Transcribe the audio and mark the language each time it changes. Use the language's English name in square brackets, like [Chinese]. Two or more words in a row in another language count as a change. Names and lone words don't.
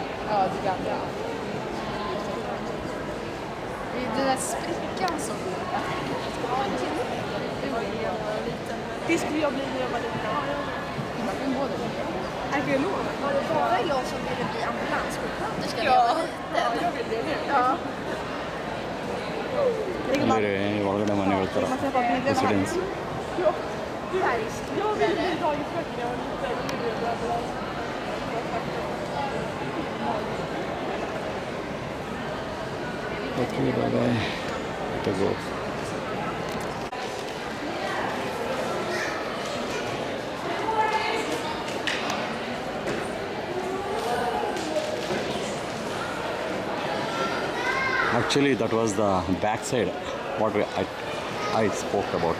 [Swedish] Ja, det gamla. Den där sprickan som... Det skulle jag bli när jag var liten. Man kan gå där. Arkeolog. Var det bara jag som ville bli ambulanssjuksköterska? Ja, jag vill det. Ja. [Kannada] ಇಲ್ಲಿ ಒಳಗಡೆ ಮನೆಗಳ ಥರ ರೆಸಿಡೆನ್ಸ್. [Swedish] Jag vill bli dagisfröken när jag var liten. [English] Okay, bye-bye. To go. Actually, that was the back side, what I spoke about.